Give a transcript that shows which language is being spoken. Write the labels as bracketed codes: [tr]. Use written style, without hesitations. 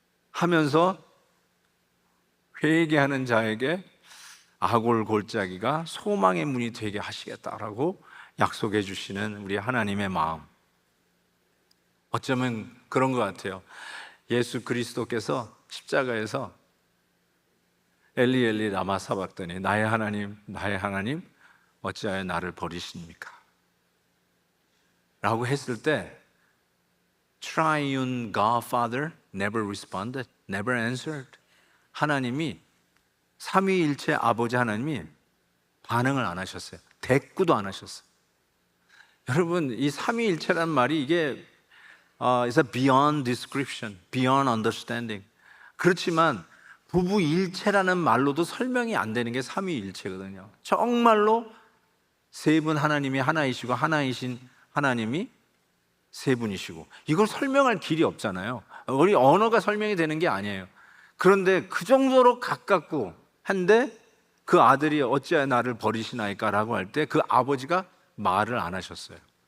[ko] 하면서 회개하는 자에게 아골 골짜기가 소망의 문이 되게 하시겠다라고 약속해 주시는 우리 하나님의 마음, 어쩌면 그런 것 같아요. 예수 그리스도께서 십자가에서 엘리 엘리 라마 사박더니 나의 하나님 나의 하나님 어찌하여 나를 버리십니까? 라고 했을 때 [en] Triune God Father never responded, never answered. [ko] 하나님이 삼위일체 아버지 하나님이 반응을 안 하셨어요. 대꾸도 안 하셨어요. 여러분, 이 삼위일체란 말이 이게 [en] it's a beyond description, beyond understanding. [ko] 그렇지만 부부일체라는 말로도 설명이 안 되는 게 삼위일체거든요. 정말로 세 분 하나님이 하나이시고 하나이신 하나님이 세 분이시고, 이걸 설명할 길이 없잖아요. 우리 언어가 설명이 되는 게 아니에요. 그런데 그 정도로 가깝고 한데 그 아들이 어찌하여 나를 버리시나이까 라고 할 때 그 아버지가 말을 안 하셨어요.